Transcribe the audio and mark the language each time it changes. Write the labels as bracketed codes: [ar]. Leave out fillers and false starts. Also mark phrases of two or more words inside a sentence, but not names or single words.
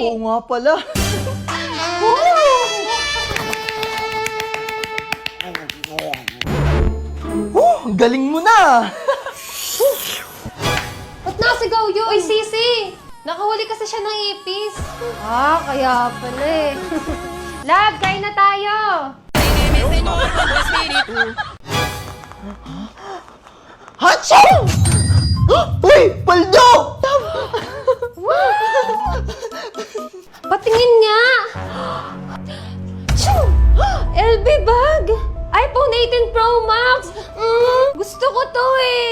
[tl] Oo nga pala. Ang galing mo na. Ba't nasigaw yun? Oy, Sisi! Nakahuli kasi siya ng ipis. Ah, kaya pala eh. Love, kain na tayo! [es] Sígueme, Señor, con tu espíritu. [tl] Hatsang! Uy! Paldo! Patingin nga! [en] Choo! LB bag! [tl] iPhone 18 Pro Max! Gusto ko to eh!